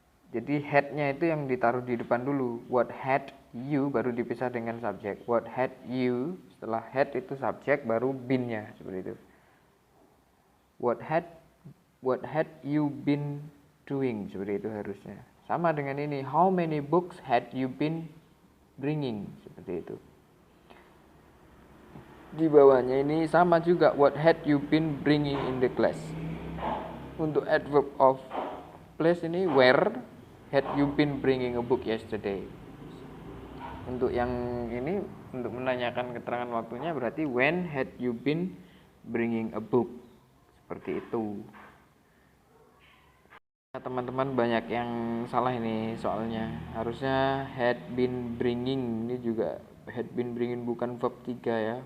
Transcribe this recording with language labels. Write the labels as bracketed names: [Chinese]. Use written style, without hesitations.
[Indonesian] Jadi had-nya itu yang ditaruh di depan dulu. [English] What had you [Indonesian] baru dipisah dengan subjek. [English] What had you, [Indonesian] setelah had itu subjek, baru been-nya, seperti itu. [English] What had you been doing, [Indonesian] seperti itu harusnya. [English] Sama dengan ini, how many books had you been bringing, [Indonesian] seperti itu. [English] Di bawahnya ini sama juga, what had you been bringing in the class. Untuk adverb of place ini where had you been bringing a book yesterday. [Indonesian] Untuk yang ini, untuk menanyakan keterangan waktunya berarti [English] when had you been bringing a book, [Indonesian] seperti itu. Teman-teman banyak yang salah ini soalnya. Harusnya [English] had been bringing, [Indonesian] ini juga had been bringing bukan verb 3 ya.